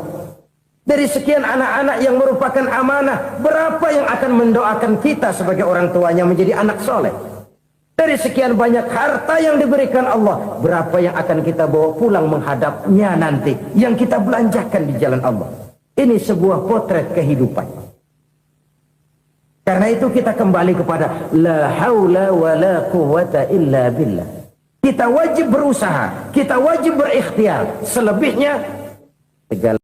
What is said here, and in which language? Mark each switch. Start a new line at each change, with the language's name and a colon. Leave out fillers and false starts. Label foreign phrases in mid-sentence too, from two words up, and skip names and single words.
Indonesian: Dari sekian anak-anak yang merupakan amanah, berapa yang akan mendoakan kita sebagai orang tuanya menjadi anak soleh? Dari sekian banyak harta yang diberikan Allah, berapa yang akan kita bawa pulang menghadapnya nanti, yang kita belanjakan di jalan Allah? Ini sebuah potret kehidupan. Karena itu kita kembali kepada
Arabic: لا حول ولا قوة إلا بالله.
Indonesian: Kita wajib berusaha, kita wajib berikhtiar. Selebihnya segala